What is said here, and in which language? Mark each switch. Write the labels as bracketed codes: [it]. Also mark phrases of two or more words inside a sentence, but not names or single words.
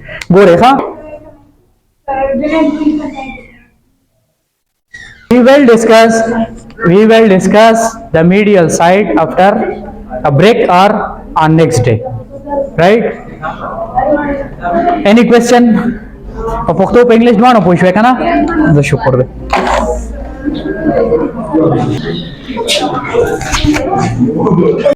[en] Go Rekha. We will discuss the medial side after a break or on next day, right? Any question? [ps] پښتو په انګلیش دواړه پوه شوې کنه؟ زه شکر دی.